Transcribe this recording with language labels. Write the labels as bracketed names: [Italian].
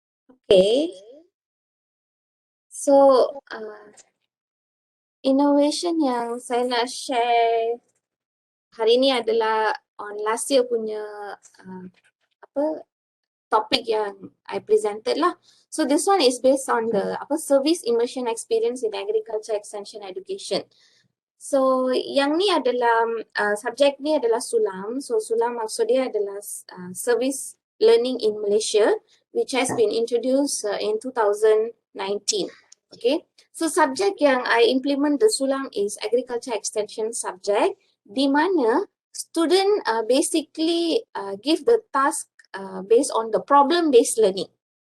[Malay] Okay. So, innovation yang saya nak share hari ni adalah [English] on last year [Malay] punya topik yang [English] I presented [Malay] lah. [English] So this one is based on the service immersion experience in agriculture extension education. [Malay] So yang ni adalah subjek ni adalah SULAM. [English] So SULAM [Malay] maksud dia adalah [English] service learning in Malaysia, which has been introduced in 2019. Okay. So [Malay] subjek yang [English] I implement the SULAM is agriculture extension subject, [Malay] di mana [English] student basically give the task based on the problem-based learning.